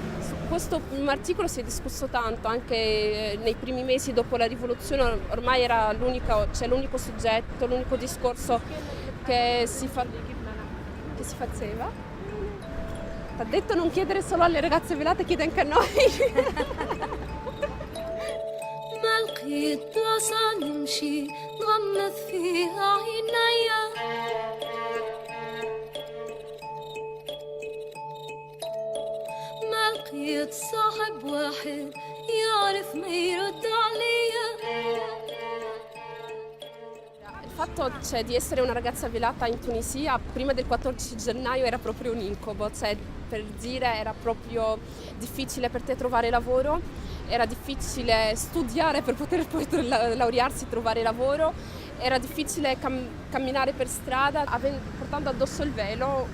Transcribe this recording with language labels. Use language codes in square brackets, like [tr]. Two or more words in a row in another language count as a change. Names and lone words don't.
[it] Questo articolo si è discusso tanto anche nei primi mesi dopo la rivoluzione, ormai era l'unico soggetto, l'unico discorso che si faceva. T'ha detto non chiedere solo alle ragazze velate, chiede anche a noi. [ar] ما لقيت بلاصة نمشي نغمض فيها عينيا ما لقيت صاحب واحد يعرف ما يرد عليا. [it] Il fatto di essere una ragazza velata in Tunisia prima del 14 gennaio era proprio un incubo, per dire era proprio difficile per te trovare lavoro, era difficile studiare per poter poi laurearsi e trovare lavoro, era difficile camminare per strada portando addosso il velo.